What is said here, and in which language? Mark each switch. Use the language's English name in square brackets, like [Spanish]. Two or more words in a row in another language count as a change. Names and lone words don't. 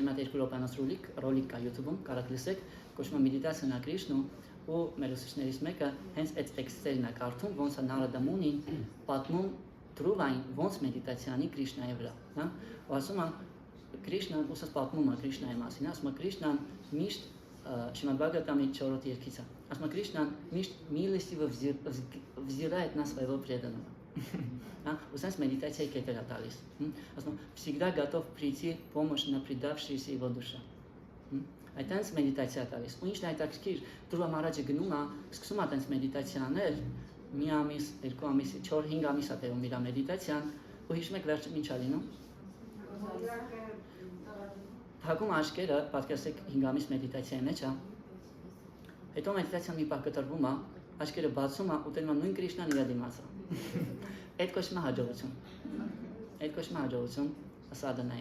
[Armenian] մի հատ 2 րոպեանոց ռոլիկ կա YouTube-ում, կարաք լսեք, կոչվում է մեդիտացիան ա Կրիշնու, ու մեր ուսուցիչներից մեկը հենց այդ տեքստերն է կարդում, ոնց է Նարադա Մունին պատմում Դրուվային ոնց մեդիտացիանի Կրիշնայի վրա, հա։ Ու ասում է Կրիշնան, ուսած պատմում է Կրիշնայի մասին, ասում է Կրիշնան միշտ Шримад Бхагаватам 4-րդ երկիցը, ասում է Կրիշնան միշտ [Russian] милостиво взирает на своего преданного, [Armenian] ու սենց մեդիտացիայի կետեր է տալիս, ասում է [Russian] всегда готов прийти помощь на предавшиеся его душа, [Armenian] այդտենց մեդիտացիա տալիս, ու ինչն հետաքրքիր, Դրուվա Մահարաջը գնում է, սկսում է այդտենց մեդիտացիաներ, մի ամիս, 2 ամիս, 4-5 ամիս է տևում իր մեդիտացիան, ու հիշում եք վերջը ինչ է լինում։ Փակում աչքերը, պատկերացրեք 5 ամիս մեդիտացիայի մեջ է, հետո մեդիտացիան մի պահ կտրվում է, աչքերը բացում է, ու տենում է նույն Կրիշնան իր դիմաց է։ Այդ կոչվում է հաջողություն։ Այդ կոչվում է հաջողություն սադանայի